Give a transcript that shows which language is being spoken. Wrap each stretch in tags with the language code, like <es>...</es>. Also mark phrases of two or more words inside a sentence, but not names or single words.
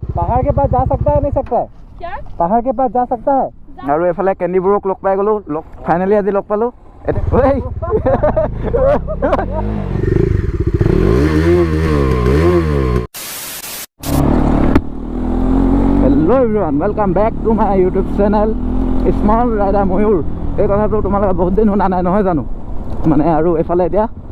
<hi>पहाड़ के पास जा सकता है नहीं सकता है क्या पहाड़ के पास जा सकता है</hi> <as>আৰু এফালে কেন্ডিবোৰক লগ পাই গ'লো ফাইনেলি আজি লগ পালো</as> <en>Hello everyone welcome back to my YouTube channel</en> <as>স্মল ৰাইডাৰ ময়ূৰ এই কথাটো তোমালোকে বহুত দিন শুনা নাই নহয় জানো মানে আৰু এফালে এতিয়া</as>